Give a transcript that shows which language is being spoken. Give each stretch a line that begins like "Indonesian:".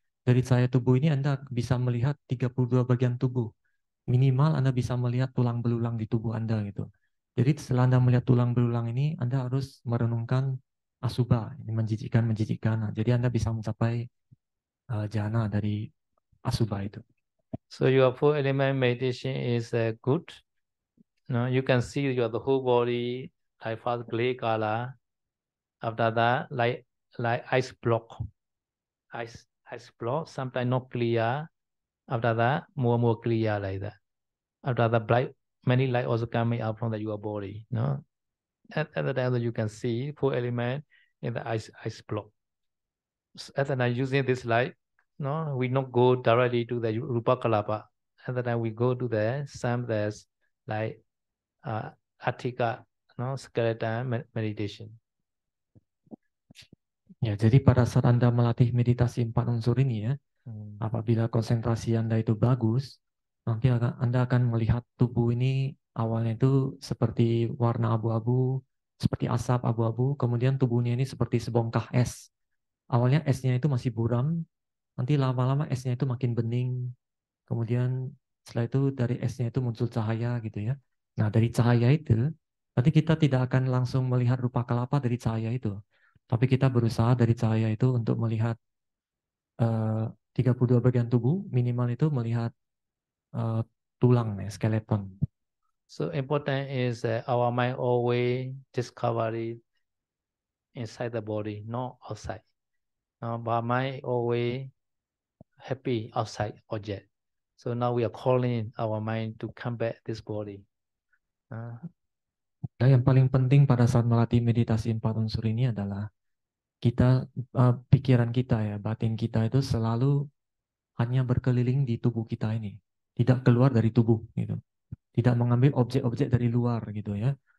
Indonesian: Dari cahaya tubuh ini Anda bisa melihat 32 bagian tubuh. Minimal Anda bisa melihat tulang belulang di tubuh Anda gitu. Jadi setelah Anda melihat tulang belulang ini, Anda harus merenungkan Asubha, menjijikkan. Nah, jadi Anda bisa mencapai jhana dari Asubha itu.
English: So your four element meditation is good. No, you can see the whole body like first gray color. After that, like ice block. Ice block, sometimes not clear. After that, more clear like that. After that, bright, many light also coming out from your body. No, at the time that you can see four element in the ice block. So at the time using this light, no, we not go directly to the Rupa Kalapa. At the time we go to the some there's like Atthika, no, skeleton meditation.
Indonesian: Ya, jadi pada saat Anda melatih meditasi 4 unsur ini ya, apabila konsentrasi Anda itu bagus, nanti Anda akan melihat tubuh ini awalnya itu seperti warna abu-abu, seperti asap abu-abu, kemudian tubuhnya ini seperti sebongkah es. Awalnya esnya itu masih buram, nanti lama-lama esnya itu makin bening, kemudian setelah itu dari esnya itu muncul cahaya gitu ya. Nah, dari cahaya itu, nanti kita tidak akan langsung melihat rupa kalapa dari cahaya itu, tapi kita berusaha dari cahaya itu untuk melihat 32 bagian tubuh, minimal itu melihat tulang, skeleton.
English: So important is our mind always discovery inside the body, not outside. But mind always happy outside object. So now we are calling our mind to come back this body.
Indonesian: Nah, yang paling penting pada saat melatih meditasi 4 unsur ini adalah kita, pikiran kita ya, batin kita itu selalu hanya berkeliling di tubuh kita ini, tidak keluar dari tubuh gitu, tidak mengambil objek-objek dari luar gitu ya.